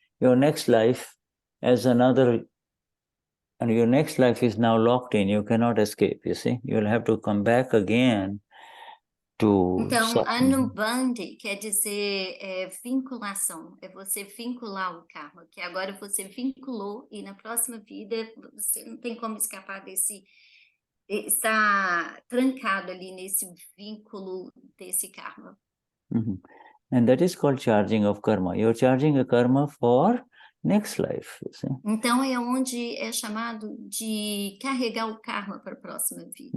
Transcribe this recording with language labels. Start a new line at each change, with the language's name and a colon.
English: Your next life as another, and your next life is now locked in. You cannot escape, you see. You'll have to come back again to
Portuguese: Então, Anubandhi quer dizer vinculação, é você vincular o karma, que agora você vinculou e na próxima vida você não tem como escapar desse, está trancado ali nesse vínculo desse karma.
English: And that is called charging of karma. You're charging a karma for next life, you see.
Portuguese: Então, é onde é chamado de carregar o karma para a próxima vida.